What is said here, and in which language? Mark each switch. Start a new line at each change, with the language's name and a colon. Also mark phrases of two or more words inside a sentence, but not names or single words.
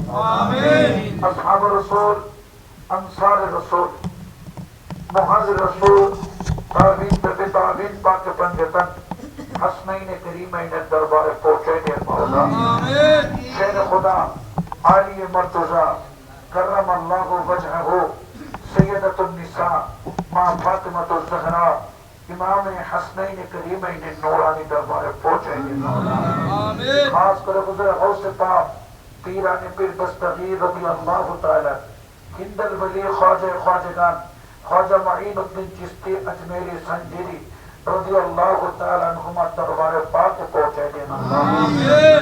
Bangla: আমিন। আসহাব রাসূল, আনসার রাসূল, মুহাজির রাসূল, তাবিঈন তবে তাবিঈন পাক পঞ্জতন হাসনাইন করিমাইন দরবারে পৌঁছায় দিন মাওলা। আমিন। শের খুদা আলী মর্তজা
Urdu: کرم اللہ وجہہ سیدۃ النساء ماں فاطمۃ الزہرا امام حسنین کریمین نورانی دربار پہنچیں گے آمین۔ خاص کر حضور غوث پاک پیران پیر دستگیر رضی اللہ تعالی ہند الولی خواجہ خواجگان خواجہ معین الدین چشتی اجمیری سنجری رضی اللہ تعالی عنہما دربار پاک پہنچیں گے آمین۔